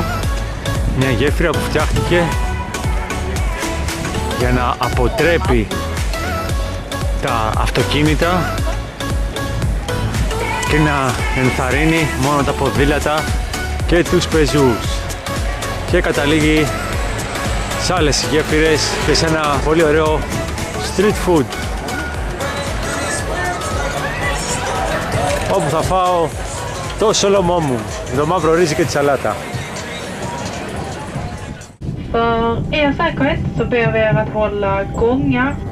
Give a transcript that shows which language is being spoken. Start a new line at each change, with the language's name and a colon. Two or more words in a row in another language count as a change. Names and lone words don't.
Greek: Μια γέφυρα που φτιάχτηκε για να αποτρέπει τα αυτοκίνητα και να ενθαρρύνει μόνο τα ποδήλατα και τους πεζούς. Και καταλήγει σε άλλες γέφυρες και σε ένα πολύ ωραίο
English: street food,
Greek: όπου θα φάω το σολομό μου, το μαύρο ρύζι και τη σαλάτα.
Swedish: För er säkerhet så ber vi er att hålla gångar.